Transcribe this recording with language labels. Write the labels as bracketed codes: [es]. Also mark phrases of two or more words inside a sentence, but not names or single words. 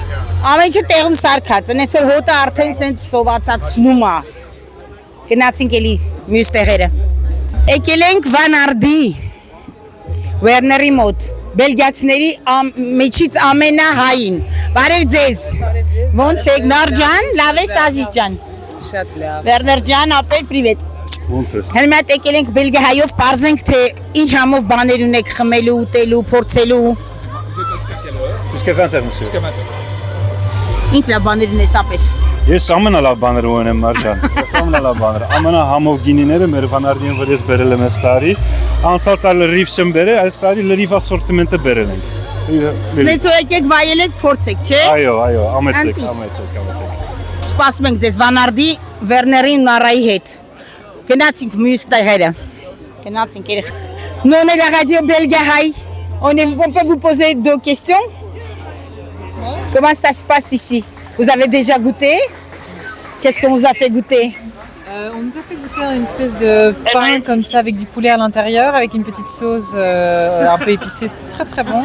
[hy] Ամեն ինչը տեղում սարքած, այնպես որ հոտը արդեն սենց սովածացնում է։ Գնացինք էլի մյուս տեղերը։ Եկել ենք Վանարդի Վերների մոտ, բելգիացիների մեջից ամենահային։ Բարև ձեզ։ Ոնց եք Նորջան, լավ ես Ազիզ ջան։ Շատ լավ։ Վերներ ջան, ապեր պրիվետ։ Ոնց ես։ Հենց մատ եկել ենք Բելգիայով, բարձենք թե ինչ համով բաներ ունեք խմելու, ուտելու, փորձելու։ [fr] Jusqu'à 20h, monsieur. [hy] Ինչ լավ բաներ ունես ապեր։ Ես ամենալավ բաները ունեմ, Մարջան։ Ես ամենալավ բաները։ Ամենահամով գինիները մեր Վանարդիան վրես բերել եմ այս տարի։ Անցյալ տարի լրիվ չեմ բերել, այս տարի լրիվ ասորտիմենտը բերել ենք։ Նենց որ եկեք վայելեք, փորձեք, չէ։ Այո, ամեցեք։ Սպասում ենք ձեզ Վանարդի Վերների Նարայի հետ։ Գնացինք մյուս տեղերը։ Գնացինք երեխ։ [fr] Nous on est la radio Belgahaï. On peut vous poser 2 questions? Comment ça se passe ici? Vous avez déjà goûté? Qu'est-ce qu'on vous a fait goûter? On nous a fait goûter une espèce de pain comme ça avec du poulet à l'intérieur, avec une petite sauce un peu épicée, c'était très très bon.